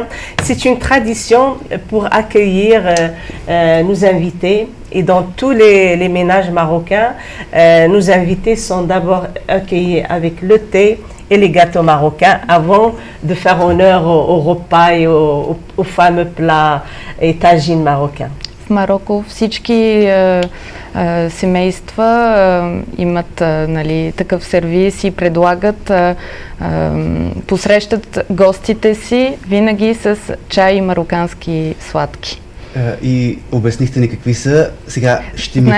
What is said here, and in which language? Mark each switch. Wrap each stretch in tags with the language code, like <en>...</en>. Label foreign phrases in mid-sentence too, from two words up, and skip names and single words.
<fr>C'est une tradition pour accueillir nos invités. Et dans tous les ménages marocains, nos invités sont d'abord accueillis avec le thé et les gâteaux marocains avant de faire honneur au repas et aux fameux plats et tagines marocains.</fr> <bg>В Мароко всички семейства имат такъв сервис и предлагат, посрещат гостите си винаги с чай и марокански сладки. И обяснихте ни какви са. Сега ще ми</bg>